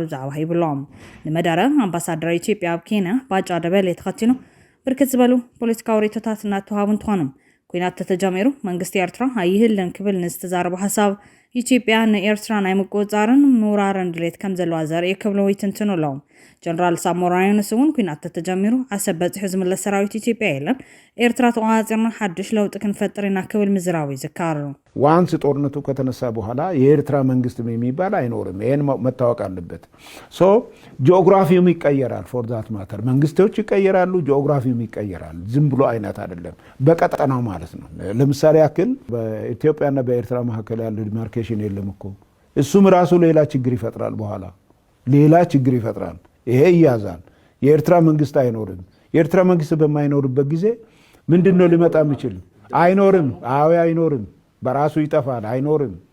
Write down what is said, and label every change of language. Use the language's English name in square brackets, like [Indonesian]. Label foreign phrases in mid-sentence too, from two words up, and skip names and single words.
[Tigrinya] ዛዕባ ይብሎም ንመዳረ ኣምባሳደር ኢትዮጵያ ኣብ ኬንያ ባጫ ደበሌ ተኸቲኑ ብርክት ዝበሉ ፖለቲካዊ ሬቶታት እናተዋሃቡ እንትኾኑም ኩናት ተተጀሚሩ መንግስት ኤርትራ ኣይህልን ክብል ንዝተዛረቡ ሓሳብ ኢትዮጵያ ንኤርትራ ናይ ምቁፅጻርን ምውራርን ድሌት ከም ዘለዋ ዘርኢ ክብሉ ይትንትኑ ኣለዎም ጀነራል ሳሞራ ዩኑስ እውን ኩናት ተተጀሚሩ ዓሰብ በፂሑ ዝምለስ ሰራዊት ኢትዮጵያ የለን ኤርትራ ተቋፂርና ሓድሽ ለውጥ ክንፈጥር ኢና ክብል ምዝራዊ ይዝካሩ [Amharic] ዋንስ ጦርነቱ ከተነሳ በኋላ የኤርትራ መንግስት የሚባል አይኖርም ይሄን መታወቅ አለበት ሶ ጂኦግራፊውም ይቀየራል ፎር [English] that matter [Amharic] መንግስቶች ይቀየራሉ ጂኦግራፊውም ይቀየራል ዝም ብሎ አይነት አይደለም በቀጠናው ማለት ነው ለምሳሌ ያክል በኢትዮጵያና በኤርትራ መካከል ያለው ዲማርኬሽን የለም እኮ እሱም ራሱ ሌላ ችግር ይፈጥራል በኋላ ሌላ ችግር ይፈጥራል ይሄ ይያዛል የኤርትራ መንግስት አይኖርም የኤርትራ መንግስት በማይኖርበት ጊዜ ምንድነው ሊመጣ የሚችል አይኖርም አይኖርም በራሱ ይጠፋል አይኖርም